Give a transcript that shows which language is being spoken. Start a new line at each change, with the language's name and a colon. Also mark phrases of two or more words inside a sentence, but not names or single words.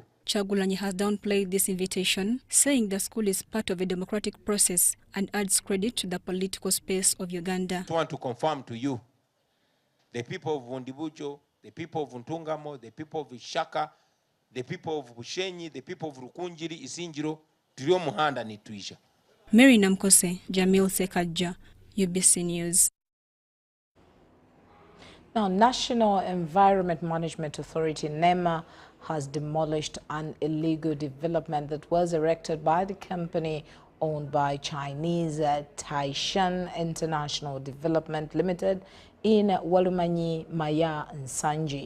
English: Kyagulanyi has downplayed this invitation, saying the school is part of a democratic process and adds credit to the political space of Uganda. I want to confirm to you, the people of Vondibujo, the people of Ntungamo, the people of Ishaka, the people of Bushenyi, the people of Rukunjiri, Isinjiro,
Nyankole: tulio muhanda ni tuisha.
English: Mary Namkose, Jamil Sekadja, UBC News. Now, National Environment Management Authority, NEMA, has demolished an illegal development that was erected by the company owned by Chinese Taishan International Development Limited in Walumanyi, Maya, and Sanji.